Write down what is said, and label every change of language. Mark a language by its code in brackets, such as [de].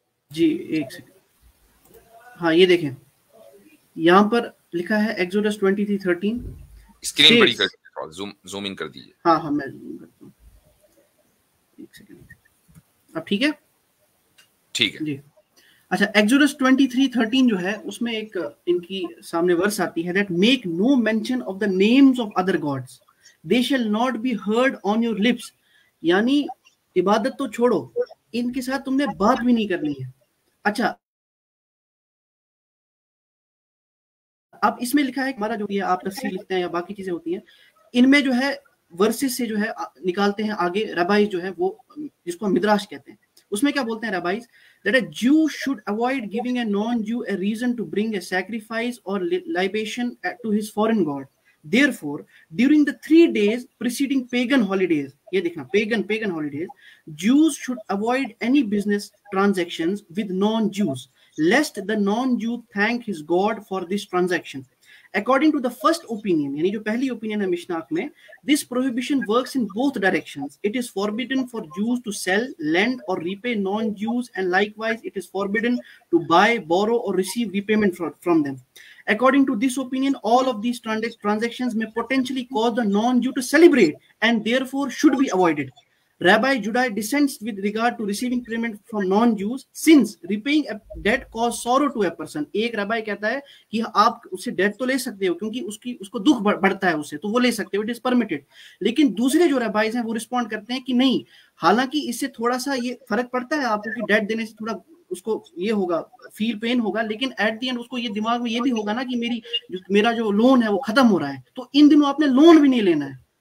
[ur] جی ایک سیکنڈ, ہاں یہ دیکھیں یہاں پر لکھا ہے ایکسوڈس 23:13. اسکرین بڑی کر دیجیے, زوم ان کر دیجیے. ہاں میں زوم کرتا ہوں, ایک سیکنڈ. اب ٹھیک ہے؟ ٹھیک ہے جی. اچھا, ایکسوڈس 23:13 جو ہے اس میں ایک ان کی سامنے ورس آتی ہے, [en] that make no mention of the names of other gods, they shall not be heard on your lips. [ur] یعنی عبادت تو چھوڑو, ان کے ساتھ تم نے بات بھی نہیں کرنی ہے. اچھا اب اس میں لکھا ہے ہمارا جو یہ آپ تفسیر لکھتے ہیں یا باقی چیزیں ہوتی ہیں, ان میں جو ہے ورسز سے جو ہے نکالتے ہیں آگے ربائز جو ہے وہ جس کو ہم مدراش کہتے ہیں, اس میں کیا بولتے ہیں ربائز, [en] that a Jew should avoid giving a non-Jew a reason to bring a sacrifice or libation to his foreign god. Therefore, during the 3 days preceding pagan holidays, [ur] یہ دیکھنا [en] pagan holidays, Jews should avoid any business transactions with non-Jews, lest the non-Jew thank his God for this transaction. According to the first opinion, [ur] یعنی جو پہلی opinion ہے مشناق میں, [en] this prohibition works in both directions. It is forbidden for Jews to sell, lend or repay non-Jews, and likewise it is forbidden to buy, borrow or receive repayment from them. According to this opinion, all of these transactions may potentially cause the non-Jew to celebrate and therefore should be avoided. Rabbi Judah dissents with regard to receiving payment from non-Jews, since repaying a debt causes sorrow to a person. [ur] ایک ربائی کہتا ہے کہ آپ اسے date تو لے سکتے ہو کیونکہ اس کو دکھ بڑھتا ہے اسے, تو وہ لے سکتے ہو, [en] It is permitted. [ur] لیکن دوسرے جو ربائز ہیں وہ رسپونڈ کرتے ہیں کہ نہیں, حالانکہ اس سے تھوڑا سا یہ فرق پڑتا ہے آپ کو کہ ڈیٹ دینے سے تھوڑا اس کو یہ ہوگا, فیل پین ہوگا, لیکن [en] at the end [ur] اس کو یہ دماغ میں یہ بھی ہوگا نا کہ میرا جو لون ہے وہ ختم ہو رہا ہے, تو ان دنوں آپ نے لون بھی نہیں لینا ہے.